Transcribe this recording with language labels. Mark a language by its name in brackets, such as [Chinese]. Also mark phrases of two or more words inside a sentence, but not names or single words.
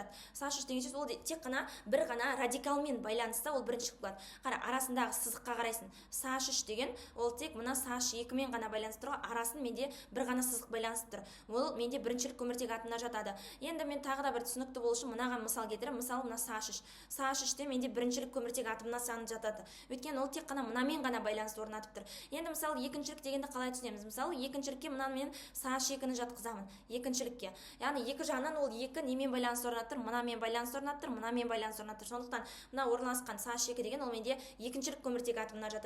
[Kazakh] С3 деген сөз ол тек қана бір ғана радикалмен байланысты, ол біріншілік болады. Қара, арасындағы сызыққа қарайсың. С3 деген ол тек мына С2-мен ғана байланысты тұр, арасын менде бір ғана сызық байланысты тұр. Ол менде біріншілік көміртек атомына жатады. Енді мен тағы да бір түсінікті болу үшін мынаған мысал келтіремін. Мысалы мына С3. С3-те менде біріншілік көміртек атомына саны жатады. Өйткені ол тек қана мынамен ғана байланысты орнатып тұр. Енді мысалы екіншілік дегенді қалай түсінеміз? Мысалы екіншілікке мынаны мен С2-ні жатқызамын. Екіншілікке. Яғни екі жағынан ол екі немен байланысты орнатып тұр? Мынамен байланысты орнатып тұр, мынамен байланысты орнатып тұр. Сондықтан мына орналасқан С2 деген ол менде екіншілік көміртек атомына жатады.